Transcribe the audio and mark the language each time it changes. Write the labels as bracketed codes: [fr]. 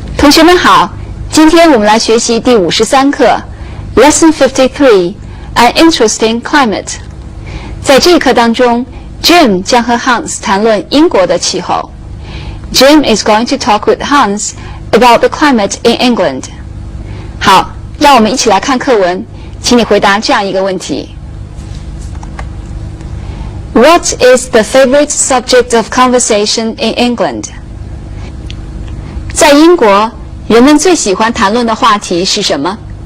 [zh] 学们好，今天我们来学习第53课 [en] Lesson53 An Interesting Climate。 [zh] 在这一课当中 Jim 将和 Hans 谈论英国的气候。 [en] Jim is going to talk with Hans about the climate in England。 [zh] 好，让我们一起来看课文，请你回答这样一个问题。 [en] What is the favorite subject of conversation in England？ [zh] 在英国，人们最喜欢谈论的话题是什么？